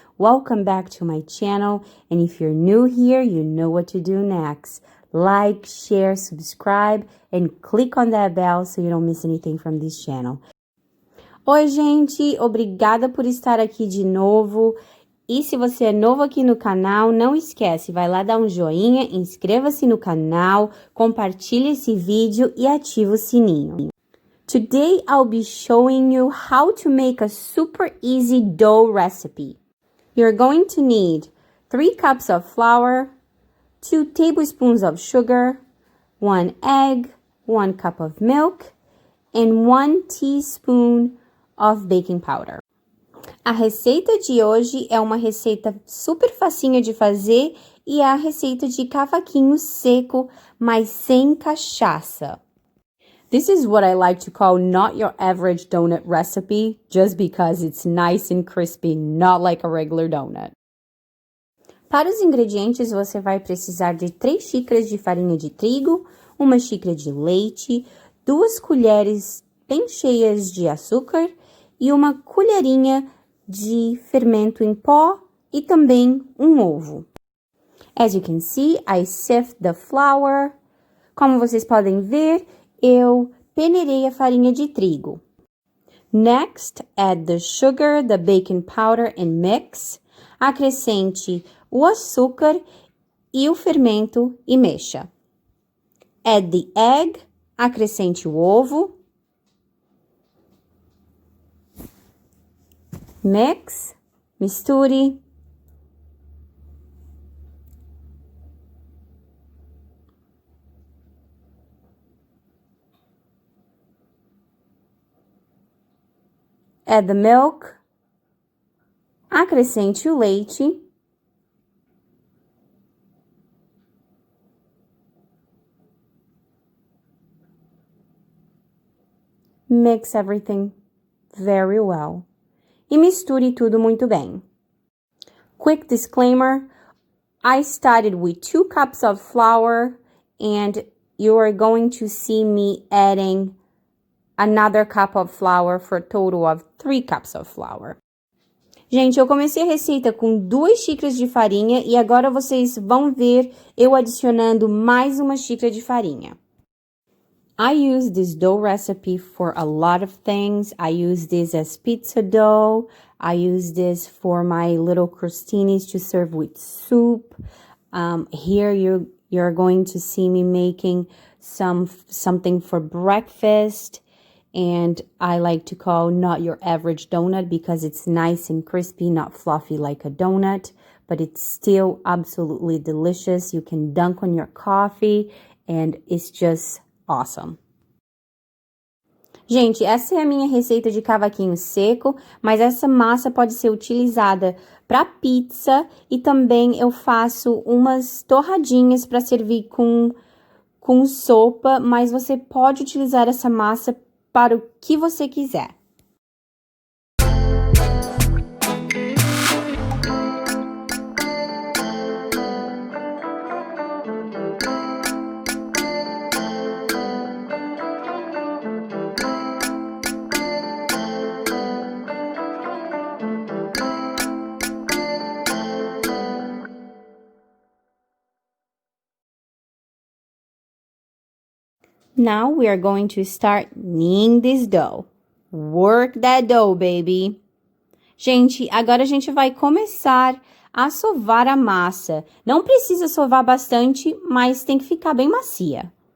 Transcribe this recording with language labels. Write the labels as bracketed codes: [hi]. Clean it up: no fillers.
[en] Welcome back to my channel. And if you're new here, you know what to do next. Like, share, subscribe, and click on that bell so you don't miss anything from this channel. [pt] Oi, gente. Obrigada por estar aqui de novo. E se você é novo aqui no canal, não esquece, vai lá dar um joinha, inscreva-se no canal, compartilhe esse vídeo e ative o sininho. [en] Today, I'll be showing you how to make a super easy dough recipe. You're going to need 3 cups of flour, 2 tablespoons of sugar, 1 egg, 1 cup of milk, and 1 teaspoon of baking powder. [pt] A receita de hoje é uma receita super facinha de fazer e é a receita de cavaquinho seco, mas sem cachaça. [en] This is what I like to call not your average donut recipe, just because it's nice and crispy, not like a regular donut. [pt] Para os ingredientes, você vai precisar de 3 xícaras de farinha de trigo, 1 xícara de leite, 2 colheres bem cheias de açúcar e 1 colherinha de fermento em pó e também um ovo. [en] As you can see, I sift the flour. [pt] Como vocês podem ver, eu peneirei a farinha de trigo. [en] Next, add the sugar, the baking powder and mix. [pt] Acrescente o açúcar e o fermento e mexa. [en] Add the egg, [pt] acrescente o ovo. [en] Mix, [pt] misture. [en] Add the milk. [pt] Acrescente o leite. [en] Mix everything very well. [pt] E misture tudo muito bem. [en] Quick disclaimer, I started with 2 cups of flour and you are going to see me adding another cup of flour for a total of 3 cups of flour. [pt] Gente, eu comecei a receita com 2 xícaras de farinha e agora vocês vão ver eu adicionando mais 1 xícara de farinha. [en] I use this dough recipe for a lot of things. I use this as pizza dough. I use this for my little crostinis to serve with soup. Here you're going to see me making something for breakfast. And I like to call not your average donut because it's nice and crispy, not fluffy like a donut, but it's still absolutely delicious. You can dunk on your coffee and it's just awesome. [pt] Gente, essa é a minha receita de cavaquinho seco, mas essa massa pode ser utilizada para pizza e também eu faço umas torradinhas para servir com sopa, mas você pode utilizar essa massa para o que você quiser. [en] Now we are going to start kneading this dough. Work that dough, baby. [pt] Gente, agora a gente vai começar a sovar a massa. Não precisa sovar bastante, mas tem que ficar bem macia.